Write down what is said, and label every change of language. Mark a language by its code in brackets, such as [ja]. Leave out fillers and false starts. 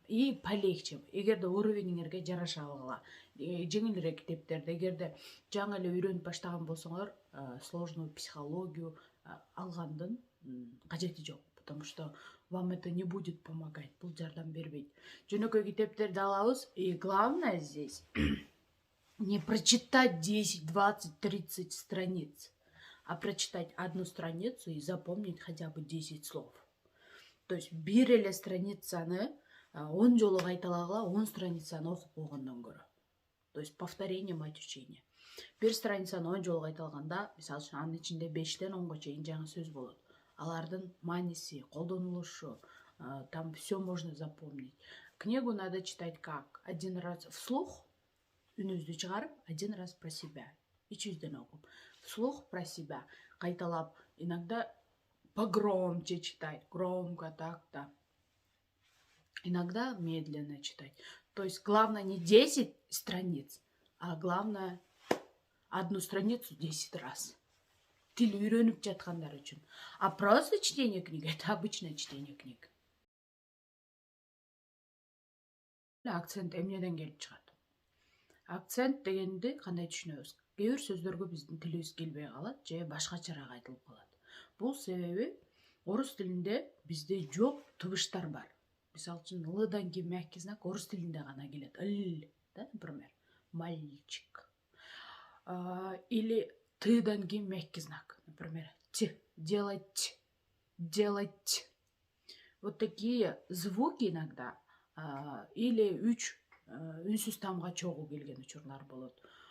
[ru] И полегче. [ky] Эгерде уровениңерге жараша алгыла. Жеңилирээк китептерди, эгерде жаңы эле үйрөнүп баштаган болсоңор, [ru] сложную психологию [ky] алгандын кажети жок, [ru] потому что вам это не будет помогать, [ky] бул жардам бербейт. Жөнөкөй китептерди алабыз, [ru] и главное здесь не прочитать 10, 20, 30 страниц, а прочитать одну страницу и запомнить хотя бы 10 слов. [ky] То есть бир эле страницаны 10 жолу кайталагыла, 10 страницаны окуп болгондон көрө. [ru] То есть повторение мать учения. [ky] Бир страницаны 10 жолу кайталаганда, мисалы үчүн анын ичинде 5ден 10го чейин жаңы сөз болот. Алардын мааниси, колдонулушу, [ru] там все можно запомнить. Книгу надо читать как? Один раз вслух, [ky] үнүңүздү чыгарып, [ru] один раз про себя. [ky] ичүүдөн окуп. [ru] Вслух про себя кайталап, иногда погромче читать, громко так-то. Иногда медленно читать. То есть главное не 10 страниц, а главное одну страницу 10 раз. [ky] Тил үйрөнүп жаткандар үчүн. [ru] А просто чтение книг — это обычное чтение книг. [ky] Акцент эмнеден келип чыгат? Акцент дегенди кандай түшүнөбүз? Кээ бир сөздөргө биздин тилибиз келбей калат же башкачараак айтылып калат. Бул себеби орус тилинде бизде жок тыбыштар бар. Мисалы үчүн лдан кийин мягкий знак орус тилинде гана келет. [ru] Л, да, например, мальчик. Или [ky] тыдан кийин [ru] мягкий знак, например, т, делать, делать. Вот такие звуки иногда [ky] или үч үнсүз тамга чогуу келген учурлар болот.